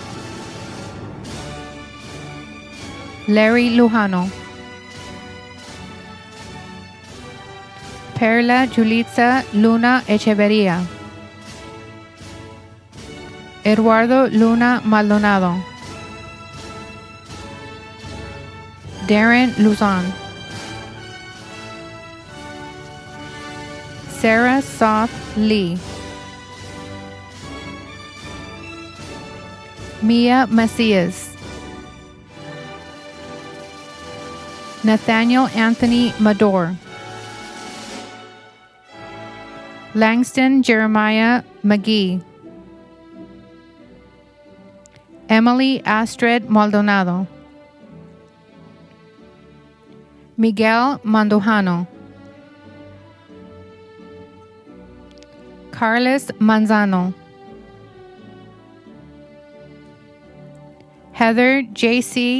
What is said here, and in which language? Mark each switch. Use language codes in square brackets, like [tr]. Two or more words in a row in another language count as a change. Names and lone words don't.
[en] Larry Lujano. Perla Julitza Luna Echeverría. Eduardo Luna Maldonado. Darren Luzon. Sarah Soth Lee. Mia Macias. Nathaniel Anthony Mador. Langston Jeremiah McGee. Emily Astrid Maldonado. Miguel Mandujano, Carlos Manzano, Heather J.C.